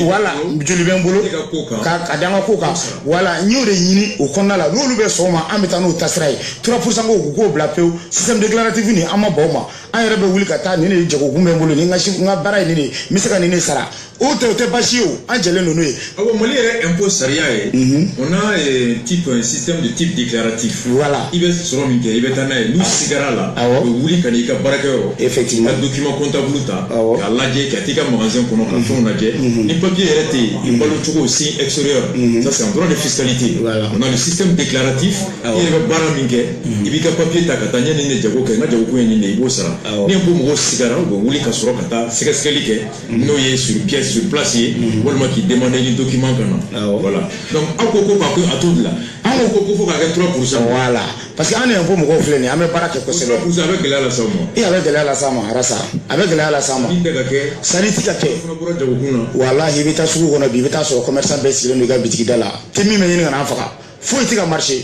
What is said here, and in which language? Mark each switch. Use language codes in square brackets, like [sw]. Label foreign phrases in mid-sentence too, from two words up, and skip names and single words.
[bm] voilà joli bɛ n bolo ka da an ka ko kan voilà n y'o de ɲini o kɔnɔna la n'olu bɛ sɔn o ma an bɛ taa n'o taasira ye 3% ko k'o bila pewu [fr] système déclaratif [bm] nin an ma ban o ma an yɛrɛ bɛ wuli ka taa nin de ye jagokun bɛ n bolo ni n ka baara ye nin de ye n bɛ se ka nin de sara o tɛ baasi ye o an jɛlen don n'o ye. awɔ mali yɛrɛ impôt sariya ye. [fr] on a un système de type déclaratif. [bm] voilà i bɛ sɔrɔ min kɛ i bɛ taa n'a ye n'u sigara la. awɔ u bɛ wuli ka n'i ka baarakɛyɔrɔ. effectivement ka [fr] document comptable [bm] ta. awɔ k'a lajɛ ka t'i ka magasin kɔnɔ ka fɛnw lajɛ. ni papier yɛrɛ tɛ yen i balo cogo [fr] signe extérieur. ça c'est un droit de fiscalité. voilà on a le système déclaratif. [bm] i yɛrɛ bɛ baara min kɛ. i b'i ka papier ta ka taa ɲɛ nin de jago kɛ n ka jagokun ye nin de i b'o sara. ni ko mɔgɔw sigara u bɛ wuli ka sɔrɔ ka taa sɛgɛsɛgɛli kɛ n'o ye [fr] sur pièce sur place [bm] ye walima k'i demander ni document ka na. [fr] voilà donc [bm] aw ko ko k'a to a t'o de la an ko fo k'a kɛ 3%. [fr] voilà parce que [bm] an yɛrɛ fɔ mɔgɔw filɛ nin ye an bɛ baara kɛ kosɛbɛ. 3% a bɛ gɛlɛya las'aw ma. a bɛ gɛlɛya las'an ma arasa a bɛ gɛlɛya las'an ma. min tɛ ka kɛ. sani ti ka kɛ. fana bɔra jagokun na. walahi i bɛ taa sugu kɔnɔ bi i bɛ taa sɔrɔ commerçant bɛɛ sigilen don i ka bitigi da la te min bɛ ɲini ka n'an faga foyi tɛ ka marché.